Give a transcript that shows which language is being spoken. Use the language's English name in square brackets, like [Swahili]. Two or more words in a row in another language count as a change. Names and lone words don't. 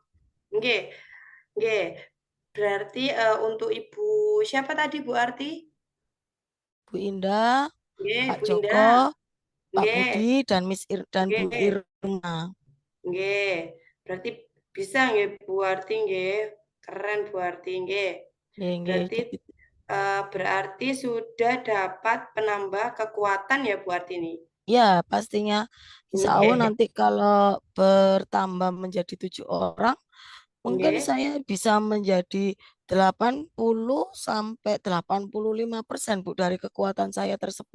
[Javanese] Nggih, nggih. [Indonesian] Berarti untuk Ibu siapa tadi, Bu Arti? Bu Indah, Nggih, Pak Bu Joko, Indah. Pak Nggih, Budi, dan dan Bu nggih, Irma. nggih. Berarti bisa nggih, Bu Arti nggih. Keren, Bu Arti nggih. [Javanese] Nggih, nggih. [Indonesian] Berarti berarti sudah dapat penambah kekuatan ya Bu Arti ini? Ya, pastinya [Arabic] إن شاء الله [Indonesian] Nggih, nanti kalau bertambah menjadi 7 orang, mungkin nggih. saya bisa menjadi 80 sampai 85% Bu dari kekuatan saya tersebut.